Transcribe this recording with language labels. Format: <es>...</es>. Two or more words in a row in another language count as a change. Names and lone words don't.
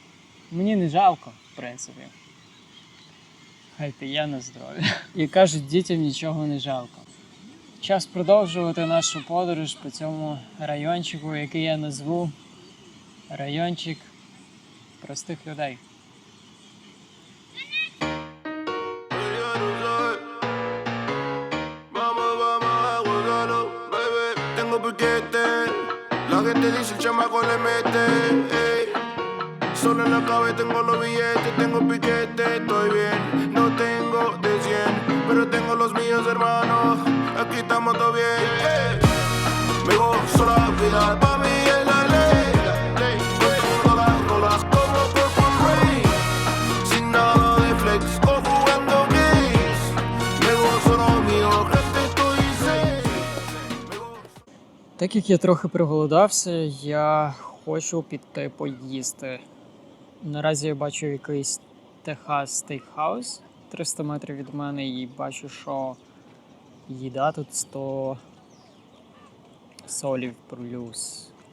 <uk>Мені не жалко, в принципі. Хай п'є на здоров'я. І кажуть, дітям нічого не жалко. Час продовжувати нашу подорож по цьому райончику, який я назву райончик простих людей.</uk> <es>Tengo piquete, la gente dice el chamaco le mete, ey. Solo en la cabeza tengo los billetes, tengo piquete, estoy bien. No tengo de 100, pero tengo los míos, hermano. Aquí estamos todo bien, ey. Me gozo la vida, pa' mí es la ley. Con todas las rolas como Purple Rain. Sin nada de flex, o jugando games. Me gozo lo mío, gente, estoy safe.</es> <uk>Так як я трохи проголодався, я хочу піти поїсти. Наразі я бачу якийсь Техас стейкхаус 300 метрів від мене і бачу, що їда тут 100 солів плюс.</uk>